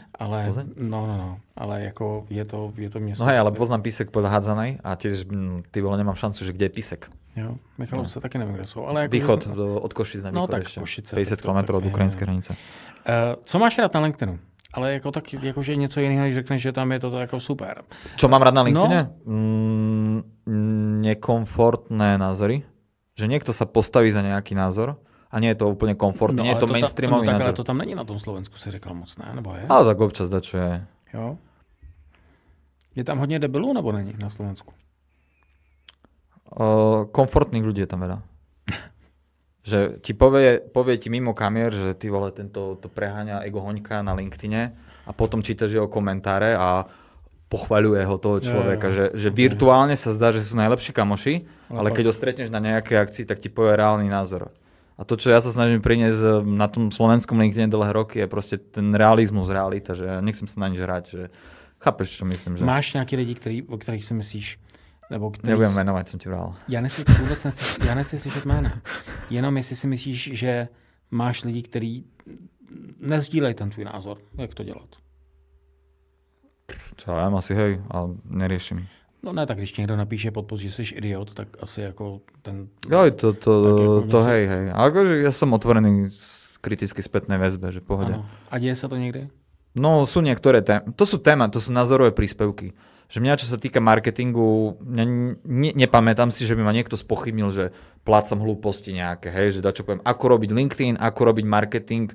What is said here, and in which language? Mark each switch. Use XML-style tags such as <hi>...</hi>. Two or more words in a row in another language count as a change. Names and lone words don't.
<cs>Ale no, ale jako je to město.</cs> <sk>No hej, ale poznám Písek podľa Hádzanej a tiež</sk> <cs>ty vole</cs> <sk>nemám šancu, že kde je Písek.</sk> <cs>Jo, Michalovce taky nevím, kde jsou, ale jako východ od Košic na východ. No tak</cs> <sk>ešte. Košice.</sk> <cs>50 km od ukrajinské hranice. Co máš rád na LinkedInu? Ale jako tak, jakože něco jiného, když řekneš, že tam je to jako super.</cs> <sk>Čo mám rád na LinkedIne? Nekomfortné názory. že niekto sa postaví za nejaký názor a nie je to úplne komfortné, nie je to mainstreamový názor.</sk> <cs>Ale to tam není na tom Slovensku, si říkal moc, ne? Nebo je?</cs> <sk>Ale tak občas dačo je.</sk> <cs>Jo. Je tam hodně debilů, nebo není na Slovensku?</cs> <sk>Komfortných ľudí je tam veľa. Že ti povie ti mimo kamier, že</sk> <cs>ty vole,</cs> <sk>tento to preháňa Ego Hoňka na LinkedIne a potom čítaš jeho komentáre a pochvaľuje ho toho človeka, že virtuálne sa zdá, že sú najlepší kamoši, ale keď ho stretneš na nejakej akcii, tak ti povie reálny názor. A to, čo ja sa snažím priniesť na tom slovenskom LinkedIn dlhé roky, je proste ten realizmus, realita, že ja nechcem sa na nič hrať, že chápeš, čo myslím, že...</sk> <cs>Máš nějaký lidi, o kterých si myslíš, nebo který...</cs> <sk>Nebudem jmenovať, som ti vral.</sk> <cs>Já nechci slyšet jména. Jenom jestli si myslíš, že máš lidi, kteří nezdílejí ten tvůj názor, jak to dělat.</cs> <sk>Čo ja asi hej, ale neriešim.</sk> <cs>No ne, tak když někdo napíše pod post, že jsi idiot, tak asi jako ten... Jo,</cs> <sk>to hej. Ale akože ja som otvorený kriticky spätnej väzbe, že v pohode. Ano. A deje sa to niekde? No sú niektoré témy. To sú názorové príspevky. Že mňa, čo sa týka marketingu, nepamätám si, že by ma niekto spochybnil, že plácam hlúposti nejaké, hej, že dačo poviem, ako robiť LinkedIn, ako robiť marketing.</sk>